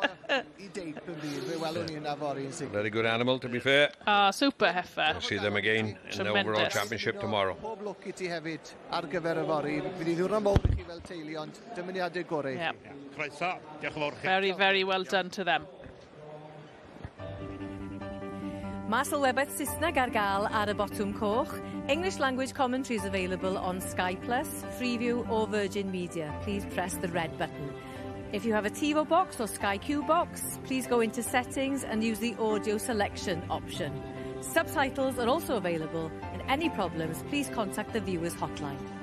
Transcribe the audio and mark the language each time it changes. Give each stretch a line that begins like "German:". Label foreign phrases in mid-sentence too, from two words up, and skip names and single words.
English: Very good animal, to be fair. Super heifer. We'll see them again in the overall championship tomorrow. Yeah. Very, very well done to them.
Welsh: Mae Sylwebaeth Saesneg ar gael ar y botwm coch.
English: English language commentaries available on Sky Plus, Freeview or Virgin Media. Please press the red button. If you have a TiVo box or Sky Q box, please go into settings and use the audio selection option. Subtitles are also available, and any problems, please contact the viewers hotline.